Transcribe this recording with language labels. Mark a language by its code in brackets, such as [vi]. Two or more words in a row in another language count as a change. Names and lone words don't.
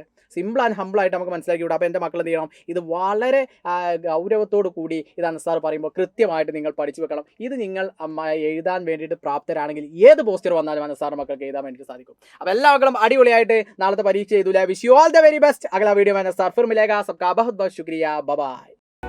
[en] simple and humbleആയിട്ട് [ml] നമുക്ക് മനസ്സിലാക്കിക്കൂടെ? അപ്പോൾ എൻ്റെ മക്കൾ എന്ത് ചെയ്യണം, ഇത് വളരെ ഗൗരവത്തോടു കൂടി ഇത് അനസാർ പറയുമ്പോൾ കൃത്യമായിട്ട് നിങ്ങൾ പഠിച്ചു വെക്കണം. ഇത് നിങ്ങൾ എഴുതാൻ വേണ്ടിയിട്ട് പ്രാപ്തരാണെങ്കിൽ ഏത് പോസ്റ്റർ വന്നാലും അനസാറിൻ്റെ മക്കൾക്ക് എഴുതാൻ വേണ്ടിയിട്ട് സാധിക്കും. അപ്പോൾ എല്ലാ മക്കളും അടിപൊളിയായിട്ട് നാളത്തെ പരീക്ഷ എഴുതൂല. [en] wish you all the very best. [hi] അഗला वीडियो में अनसार फिर मिलेगा. सबका बहुत बहुत शुक्रिया. [en] bye bye.